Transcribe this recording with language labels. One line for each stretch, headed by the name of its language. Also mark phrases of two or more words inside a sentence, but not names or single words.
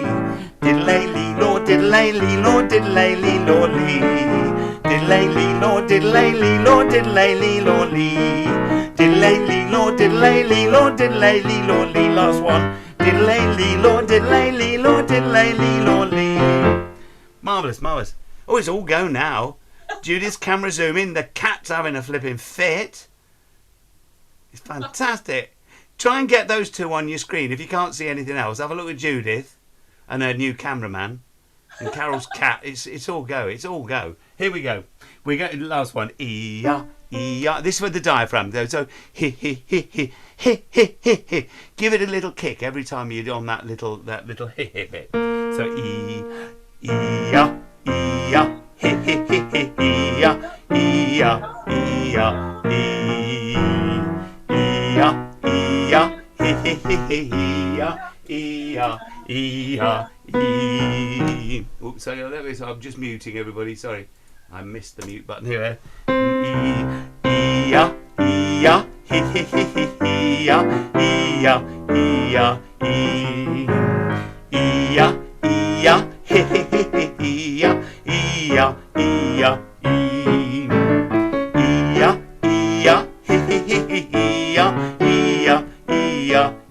English: Diddley lee law, diddley lee law, diddley lee law lee. Diddley lee law, diddley lee law, diddley lee law lee. Diddley lee law, diddley lee law, diddley lee law lee. Last one. Diddley lee law, diddley lee law, diddley lee law lee. Marvellous, marvellous. Oh, it's all go now. Judith's camera zooming. The cat's having a flipping fit. It's fantastic. Try and get those two on your screen. If you can't see anything else, have a look at Judith and her new cameraman and Carol's cat. It's all go. It's all go. Here we go. We go to the last one. E-ya, e-ya. This is with the diaphragm though. So he. Give it a little kick every time you're on that little bit. So e-ya, e-ya. E-ya, e-ya, e-ya, e-ya, e-ya, e-ya, e-ya, e-ya, e. Oops, sorry, I'm just muting everybody. Sorry, I missed the mute button here. E-ya, e-ya, e-ya, e-ya, e-ya, e-ya, e-ya, e-ya. Iya, iya, iya, iya, iya, iya, iya,